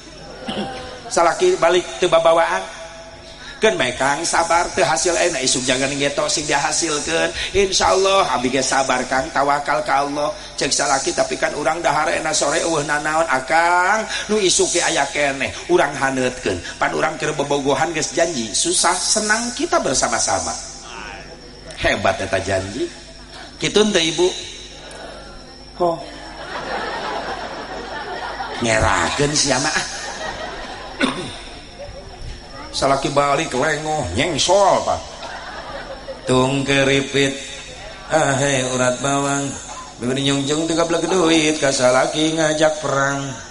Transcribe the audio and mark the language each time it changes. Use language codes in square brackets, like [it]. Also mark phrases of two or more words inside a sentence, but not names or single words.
[su] salaki balik teu babawaan keun bae Kang sabar teu hasil na isuk jangan ngeto sing dihasilkeun insyaallah abdi ge sabar Kang tawakal ka Allah cek salaki tapi kan urang dahar na sore eueuh nanaon akang nu isuk ge aya keneh urang haneutkeun pan urang keur bobogohan geus janji [id] susah senang kita bersama-sama [su] hebat eta janji kitu teh ibu kok nyerakeun sia mah salaki balik lengoh nyengsol pak tung keripit hei urat bawang bibir nyungjung 30 duit ka salaki ngajak perang